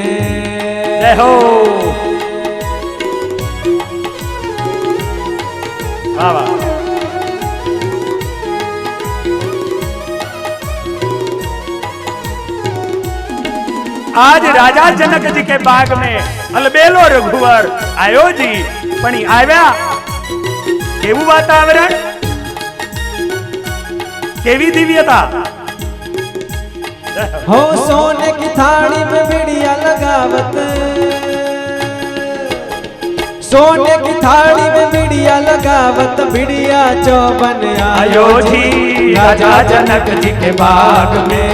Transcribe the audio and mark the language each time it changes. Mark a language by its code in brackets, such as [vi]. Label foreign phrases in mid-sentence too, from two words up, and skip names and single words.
[hi] हो वाह वाह. आज राजा जनक जी के बाग में अलबेलो रघुवर आयो जी. [gu] पण આવ્યા કેવું વાતાવરણ, કેવી દિવ્યતા. [hi] हो सोने की थाली में बिड़िया लगावत, सोने की थाली में बिड़िया लगावत, बिड़िया चौबन आयो जी. राजा जनक जी के बाग में